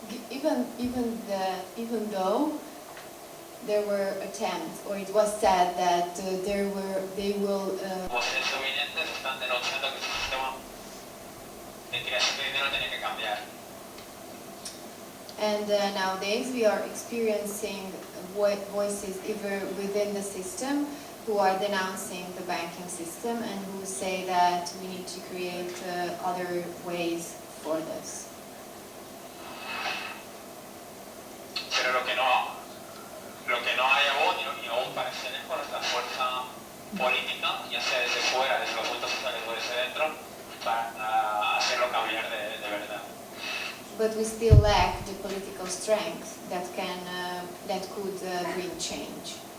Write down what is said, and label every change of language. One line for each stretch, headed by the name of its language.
English: Even though there were attempts, or it was said that they will.
Spanish: Voces evidentes están denunciando que el sistema de creación de dinero tiene que cambiar.
English: And nowadays we are experiencing voices even within the system who are denouncing the banking system and who say that we need to create other ways for this.
Spanish: Pero lo que no hay aún, y aún parece lejos, es la fuerza política, ya sea desde fuera, desde los movimientos sociales o desde dentro, para hacerlo cambiar de verdad.
English: But we still lack the political strength that could bring change.